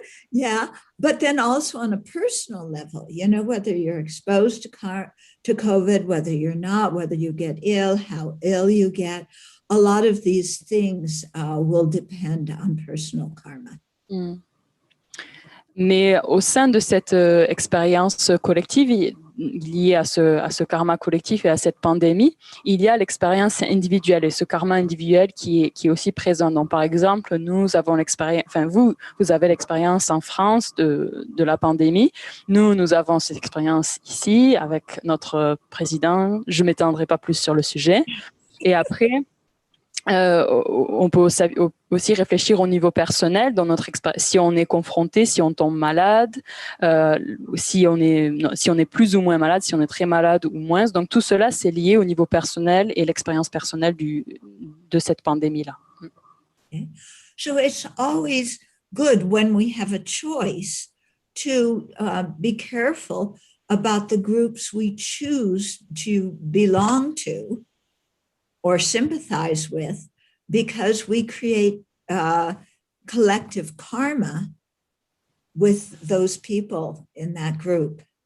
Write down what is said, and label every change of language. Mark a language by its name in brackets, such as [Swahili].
[English] Yeah, but then also on a personal level, whether you're exposed to COVID, whether you're not, whether you get ill, how ill you get, a lot of these things will depend on personal karma. [French] Mais au sein de cette expérience collective liée à ce karma collectif et à cette pandémie, il y a l'expérience individuelle et ce karma individuel qui est aussi présent. Donc, par exemple, nous avons l'expérience, vous avez l'expérience en France de la pandémie. Nous avons cette expérience ici avec notre président. Je ne m'étendrai pas plus sur le sujet. Et après, on peut aussi réfléchir au niveau personnel dans notre si on est confronté, si on tombe malade, si on est plus ou moins malade, si on est très malade ou moins. Donc tout cela c'est lié au niveau personnel et l'expérience personnelle de cette pandémie-là. [English] Okay. So it's always good when we have a choice to be careful about the groups we choose to belong to or sympathize with, because we create collective karma with those people in that group.